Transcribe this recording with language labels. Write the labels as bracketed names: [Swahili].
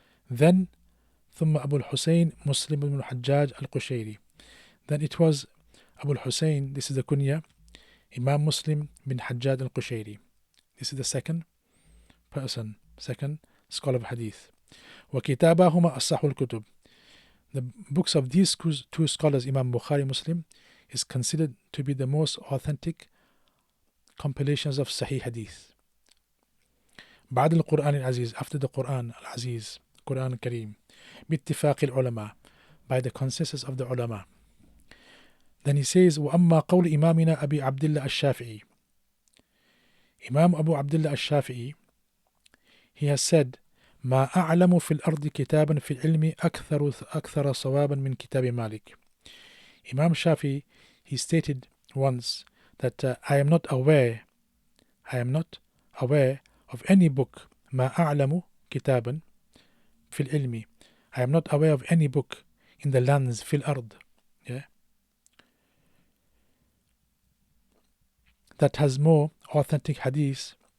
[English] Then [Arabic] ثم أبو الحسين مسلم بن الحجاج القشيري. [English] Then it was Abu al-Husayn, this is the kunya, Imam Muslim bin Hajjaj al-Qushayri. This is the second scholar of hadith. [Arabic] وَكِتَابَهُمَا أَصَّحُ الْكُتُبِ. [English] The books of these 2 scholars, Imam Bukhari, Muslim, is considered to be the most authentic compilations of Sahih hadith. [Arabic] بعد القرآن العزيز, [English] after the Quran al-Aziz, Quran al-Kareem, [Arabic] باتفاق العلماء, [English] by the consensus of the ulama. Then he says, [Arabic] وَأَمَّا قَوْلِ إِمَامِنَا أَبِي عَبْدِ اللَّهِ الشَّافِعِي. [English] Imam Abu Abdullah al-Shafi'i, he has said, [Arabic] ما أعلم في الأرض كتابا في العلم أكثر صوابا من كتاب مالك. [English] Imam Shafi, he stated once that I am not aware of any book, [Arabic] ما أعلم كتابا في العلم, [English] I am not aware of any book in the lands, [Arabic] في الأرض, [English] yeah, that has more authentic hadith,